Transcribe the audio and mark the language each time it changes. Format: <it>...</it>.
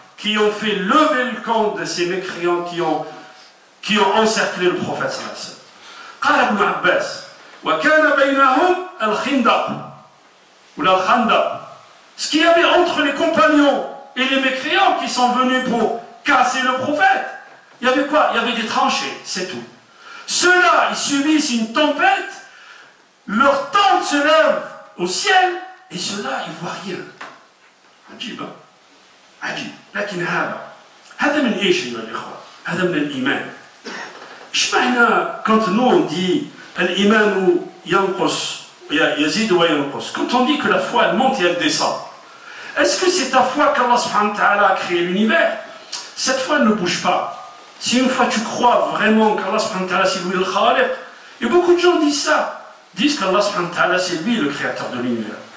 <fr>Qui ont fait lever le camp de ces mécréants qui ont encerclé le prophète sallallahu alayhi wa sallam.</fr> <ar>قال ابن عباس وكان بينهم الخندق ولا الخندق.</ar> <fr>Ce qu'il y avait entre les compagnons et les mécréants qui sont venus pour casser le prophète, il y avait quoi? Il y avait des tranchées, c'est tout. Ceux-là, ils subissent une tempête, leur tente se lève au ciel, et ceux-là, ils ne voient rien.</fr> <ar>عجيب عجيب. لكن هذا من ايش يا الاخوه؟ هذا من الايمان. ايش معنى</ar> <fr>quand nous on dit</fr> <ar>الايمان ينقص يزيد وينقص?</ar> <fr>Quand on dit que la foi elle monte et elle descend, est-ce que c'est ta foi qu'Allah subhanahu wa ta'ala a créé l'univers? Cette foi ne bouge pas. Si une fois tu crois vraiment qu'Allah subhanahu wa ta'ala c'est lui le khaliq, et beaucoup de gens disent ça, disent qu'Allah subhanahu wa ta'ala c'est lui le créateur de l'univers.</fr>